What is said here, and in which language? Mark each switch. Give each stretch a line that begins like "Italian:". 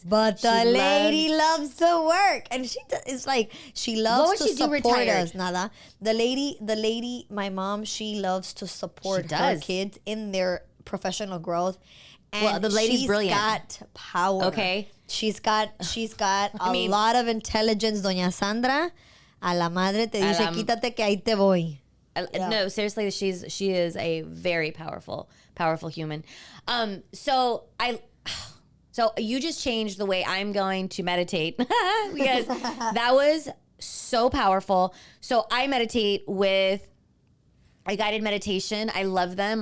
English: but the lady loves to work, and it's like she loves to support us.
Spanish: Nada.
English: The lady, my mom, she loves to support her kids in their professional growth. And the lady's brilliant. She's got power. Okay, she's got a lot of intelligence.
Spanish: Doña Sandra. A la madre te dice, quítate que ahí te voy.
English: No, seriously, she is a very powerful human. So you just changed the way I'm going to meditate because that was so powerful. So I meditate with a guided meditation. I love them.